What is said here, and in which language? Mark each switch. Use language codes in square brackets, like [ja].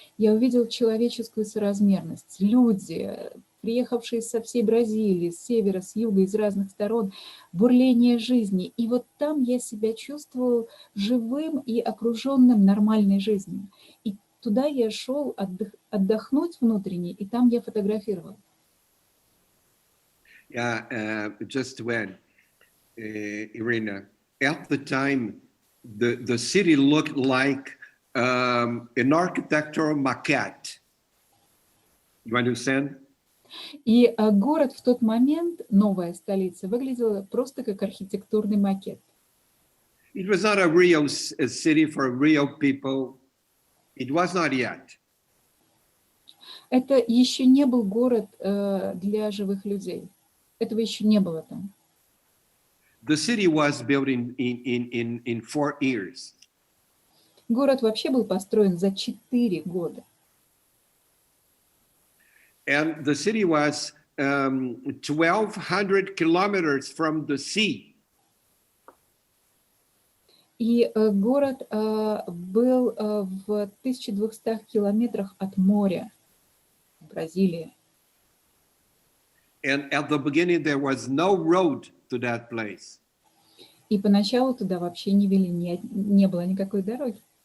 [ru] Я увидел человеческую соразмерность. Люди, приехавшие со всей Бразилии, с севера, с юга, из разных сторон, бурление жизни. И вот там я себя чувствовал живым и окруженным нормальной жизнью. И туда я шел отдохнуть внутренне, и там я фотографировал. [en] Yeah, just when, Irina, at the time, the city looked like an architectural maquette. You understand? [ru] И город в тот момент, новая столица, выглядела просто как архитектурный макет. [en] It was not a real city for real people. It was not yet. [ru] Это еще не был город для живых людей. Этого еще не было там. [en] The city was built in 4 years. [ru] Город вообще был построен за 4 года. [en] And the city was 1,200 kilometers from the sea. [ru] И город был в 1200 километрах от моря, Бразилии. [en] And at the beginning, there was no road to that place. [ru] И поначалу туда вообще не вели, не было никакой дороги.